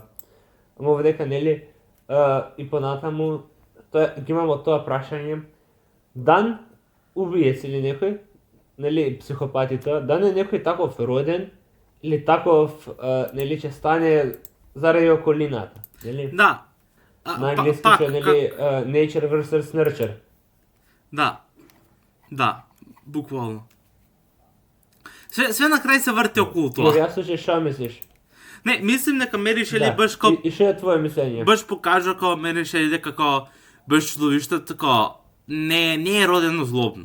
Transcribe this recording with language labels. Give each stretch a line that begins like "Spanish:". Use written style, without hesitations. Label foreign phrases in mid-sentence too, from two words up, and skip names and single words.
Macedonian: Ама овдека нели и понатаму ги имамо тоа прашање. Дан убиец или некој, нели психопатите, дан е некој таков роден или таков нели ќе стане заради околината, нели? Да. На англиски што нели
English: nature versus nurture.
Macedonian: Да, буквално. Све на крај се врти околу тоа. Јас слушај, што мислиш? Не, мислим дека Меришели баш И што е твое мислење? Баш покажа како Меришели дека баш чудовиштето не е родено злобно.